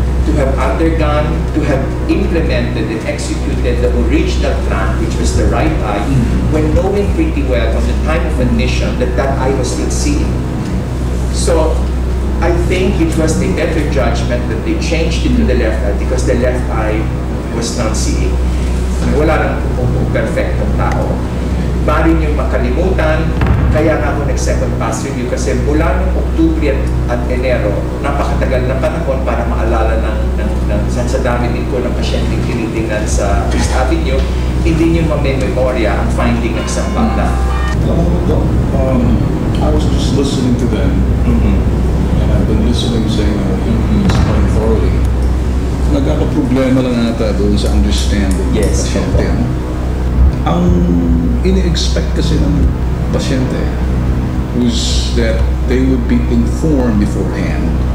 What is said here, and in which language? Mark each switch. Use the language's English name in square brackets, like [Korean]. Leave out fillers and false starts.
[English] To have undergone, to have implemented and executed the original plan, which was the right eye, when knowing pretty well on the time of admission that that eye was still seeing. So, I think it was a better judgment that they changed it to the left eye because the left eye was not seeing. [Filipino] Wala nang perfectong tao. Bari niyong makalimutan, kaya nga ako nag-second pass review kasi mula noong Oktubre at Enero, napakatagal na panahon para maalala sa dami din po ng pasyenteng tinitingnan sa East Avenue, hindi niyo mamememorya ang finding ng isang bata. [English] I was just listening to them, and I've been listening sa explain thoroughly. [Filipino] Nagkakaproblema lang ata doon sa understanding ng pasyente. Ang ini-expect kasi ng pasyente [English] was that they would be informed beforehand.